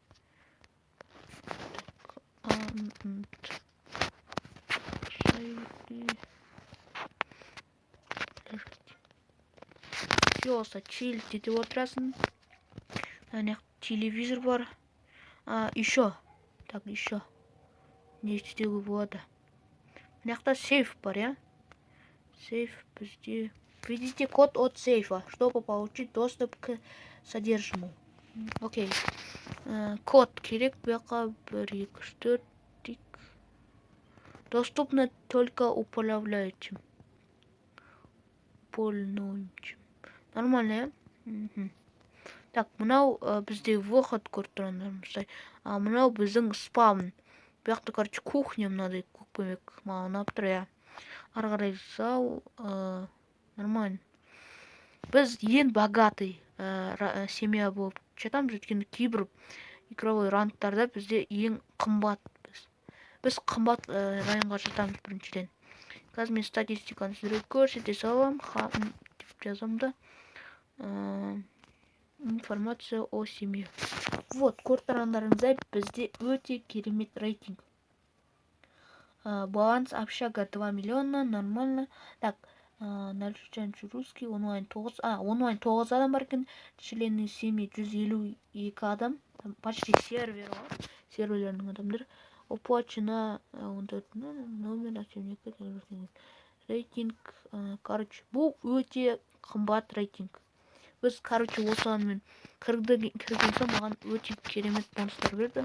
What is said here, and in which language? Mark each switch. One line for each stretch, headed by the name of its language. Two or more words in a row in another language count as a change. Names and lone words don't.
Kazakh: Все, чиль етіп отырасың. Ана телевизор бар. Еще.
Russian: Так, еще.
Kazakh: Не істеуге болады. Мына жақта сейф бар, я? Сейф бізде.
Russian: Введите код от сейфа, чтобы получить доступ к содержимому.
Kazakh: Окей. Код керек. Бұяқа 1, 2, 4.
Russian: Доступно только управляющим. Нормально, я? Так,
Kazakh: мынау бізде выход көріп тұрғандарымыздай. Мынау біздің спавн. Бұяқта,
Russian: короче, кухня
Kazakh: мынадай көкпемек. Маған ұнап тұр, я. Ары қарай зал. Нормально. Біз ең
Russian: богатый семья
Kazakh: болып жатамыз, өйткені кейбір игровой раундтарда бізде ең қымбат. Біз қымбат районға жатамыз біріншіден. Қазір мен статистиканы сіздерге көрсете салам. Деп жазам да.
Russian: Информация о семье. Вот,
Kazakh: көріп тұрғандарыңыздай бізде өте керемет рейтинг.
Russian: Баланс общага 2 миллиона, нормально. Так, наличие русский, онлайн 9.
Kazakh: Онлайн 9 адам бар екен.
Russian: Члены семьи 152 адам.
Kazakh: Почти сервер бар. Серверлердің адамдар.
Russian: Оплачено номер активника. Рейтинг.
Kazakh: Короче, бұл өте қымбат рейтинг. Біз, короче, осыған кірген соң маған өте керемет бонустар берді.